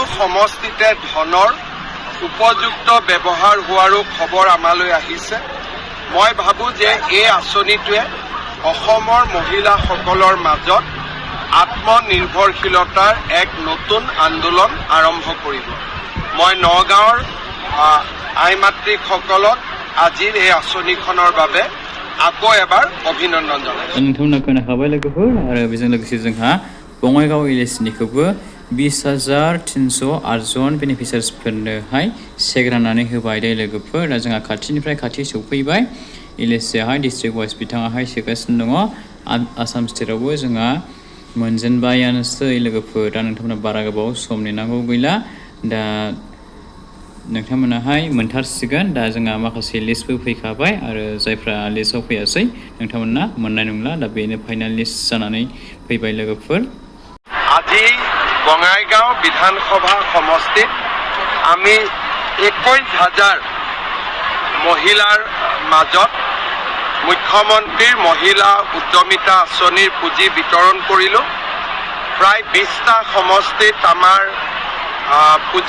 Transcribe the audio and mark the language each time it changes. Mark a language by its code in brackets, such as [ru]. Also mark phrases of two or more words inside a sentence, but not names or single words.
[as] সমষ্টিতে ধনৰ উপযুক্ত ব্যৱহাৰ হোৱাৰো খবৰ আমালৈ আহিছে মই ভাবোঁ যে এই আঁচনিটোৱে অসমৰ মহিলাসকলৰ মাজত আত্মনিৰ্ভৰশীলতাৰ এক নতুন আন্দোলন আৰম্ভ কৰিব মই নগাঁৱৰ আই মাতৃসকলক আজিৰ এই আঁচনিখনৰ বাবে আকৌ এবাৰ অভিনন্দন জনাইছোঁ [brx] नोंथांमोना खोनाखाबाय लोगोफोर आरो बेजों लोगोसे जोंहा बङाइगाव इलिसनिखौबो 20,308 जन बेनिफिसारिसफोरनोहाय चेक राननानै होबाय दे लोगोफोर दा जोंहा खाथिनिफ्राय खाथि सौफैबाय इलिसआहाय [en] district wise [brx] बिथाङाहाय सोगासिनो दङ आसाम स्टेटआवबो जोंहा मोनजेनबायानोसै लोगोफोर दा नोंथांमोना बारा गोबाव सम नेनांगौ गैला दा नोंथांमोनाहाय मोनथारसिगोन दा जोंहा माखासे लिस्टबो फैखाबाय आरो जायफ्रा लिस्टआव फैयासै नोंथांमोना मोननाय नंला दा बेनो [en] final list [brx] जानानै फैबाय लोगोफोर [as] আজি বঙাইগাঁও বিধানসভা সমষ্টিত আমি 21,000 মহিলাৰ মাজত মুখ্যমন্ত্ৰীৰ মহিলা উদ্যমিতা আঁচনিৰ পুঁজি বিতৰণ কৰিলোঁ প্ৰায় 20টা সমষ্টিত আমাৰ পুঁজি